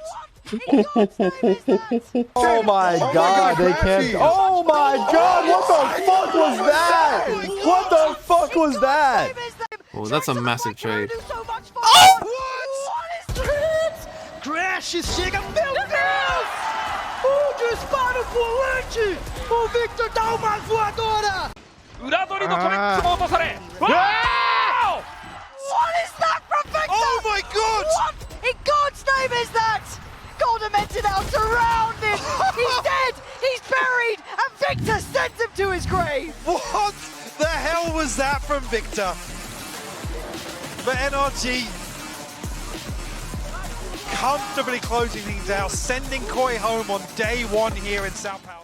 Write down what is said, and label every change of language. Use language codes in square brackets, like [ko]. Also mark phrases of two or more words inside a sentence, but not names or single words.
[en] In God's name is that? Oh my God, they can't. Oh my God, what the fuck was that? What the fuck was that? Oh, that's a massive trade. Oh! What is [pt] Crashes chega. Meu Deus! Dispara o volante. O Victor dá uma voadora. [ja] 裏取りのトリックも落とされ。わー [en] What is that from Victor? Oh my God! What in God's name is that? Cornamenta now surrounded. He's dead. He's buried. And Victor sends him to his grave. What the hell was that from Victor? But NRG comfortably closing things out, sending Koi home on day 1 here in São Paulo.